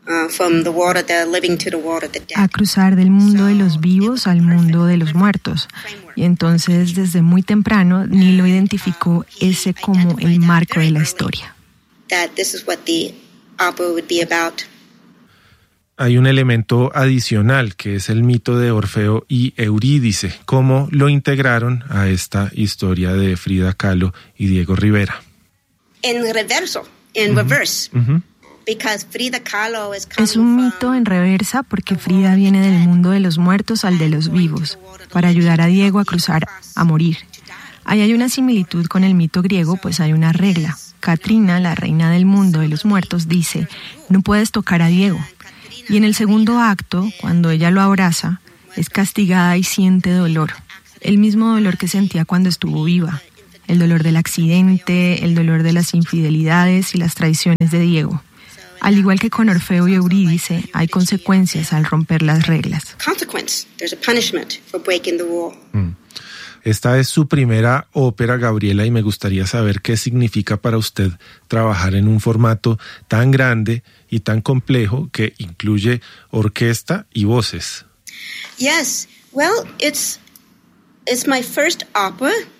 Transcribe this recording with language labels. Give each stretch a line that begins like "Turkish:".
English: From the world of the living to the world of the dead.
Spanish: A cruzar del mundo de los vivos al mundo de los muertos. Y entonces, desde muy temprano, Nilo identificó ese como el marco de la historia.
English: That this is what the opera would be about.
Spanish: Hay un elemento adicional, que es el mito de Orfeo y Eurídice. ¿Cómo lo integraron a esta historia de Frida Kahlo y Diego Rivera? En reverso,
English: en reverse. Because Frida Kahlo is coming.
Spanish: Es un mito en reversa porque Frida viene del mundo de los muertos al de los vivos para ayudar a Diego a cruzar, a morir. Ahí hay una similitud con el mito griego, pues hay una regla. Katrina, la reina del mundo de los muertos, dice, no puedes tocar a Diego. Y en el segundo acto, cuando ella lo abraza, es castigada y siente dolor. El mismo dolor que sentía cuando estuvo viva. El dolor del accidente, el dolor de las infidelidades y las traiciones de Diego. Al igual que con Orfeo y Eurídice, hay consecuencias al romper las reglas.
English: Consequence. There's a punishment for breaking the rule.
Spanish: Esta es su primera ópera, Gabriela, y me gustaría saber qué significa para usted trabajar en un formato tan grande y tan complejo que incluye orquesta y voces.
English: Yes, well, it's my first opera.